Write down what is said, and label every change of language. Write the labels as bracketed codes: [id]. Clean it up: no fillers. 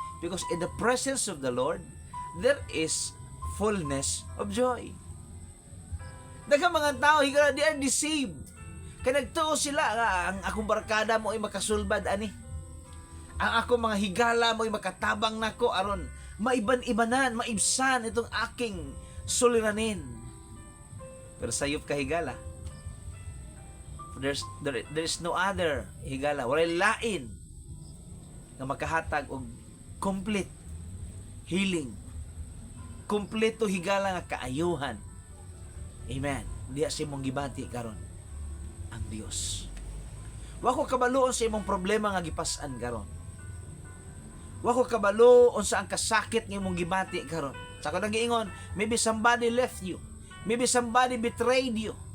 [en] Because in the presence of the Lord there is fullness of joy. [ceb] Daghang mga tao higala [en] they are deceived. [ceb] Kaya nagtuo sila nga ang akong barkada mo ay makasulbad ani. Ang akong mga higala mo ay makatabang nako aron maiban-ibanan, [tl] maibsan itong aking suliranin. [ceb] Pero sayop ka higala. [en] There's no other [ceb] higala. Walay lain na makahatag og complete healing. Kompleto higala nga kaayuhan. Amen. Diya sa imong gibati karon ang Dios. Wa ko kabaluon sa imong problema nga gipas-an karon. Wa ko kabalo unsa ang kasakit nga imong gibati karon. Sa ko nagiingon, [en] maybe somebody left you. Maybe somebody betrayed you.